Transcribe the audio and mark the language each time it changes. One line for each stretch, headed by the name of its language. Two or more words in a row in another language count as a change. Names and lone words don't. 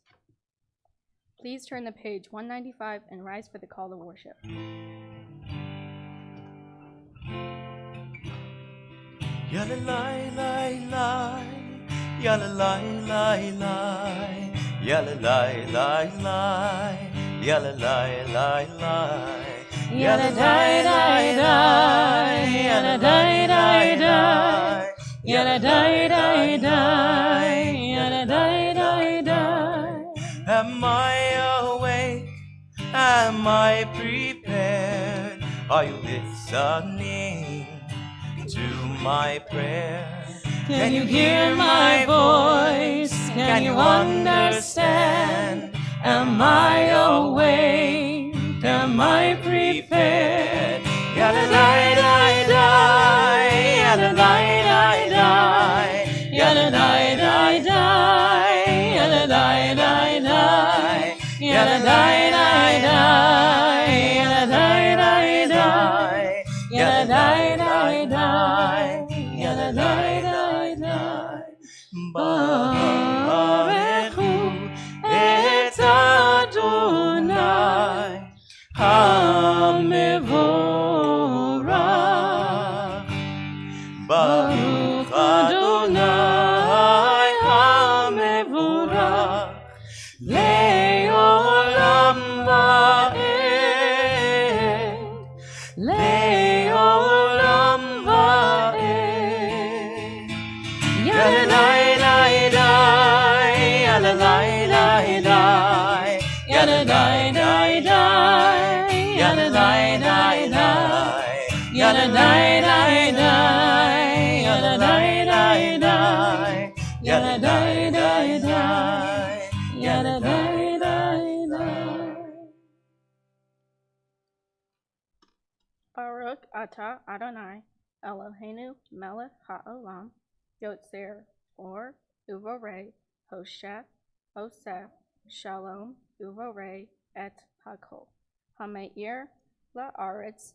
English: Please turn to page 195 and rise for the call to worship. Yalla lai lai lai, yalla lai lai lai, yalla lai lai lai, yalla lai lai lai, Yalla dai dai dai, yalla dai dai dai, yalla dai dai dai, yalla dai dai dai. Am I awake? Am I prepared? Are you listening to my prayer? Can you hear my voice? Can you understand? Am I awake? Am I prepared? Yalla lai lai lai, yalla lai lai lai, Yalla dai dai dai, yalla dai dai dai, yalla dai dai dai, yalla dai dai dai, yalla dai dai dai, yalla dai dai dai.
Hebrew: ברכו את אדני המבורך. ברוך אדני המבורך לעולם ועד, לעולם ועד. Yalla lai lai lai, yalla lai lai lai, yalla lai lai lai, yalla lai lai lai, yalla lai lai lai, yalla lai lai lai, yalla lai lai lai, yalla lai lai lai. ברוך אתה אדני אלהינו מלך העולם יוצר אור ובורא חושך עושה שלום ובורא את הכל המאיר לארץ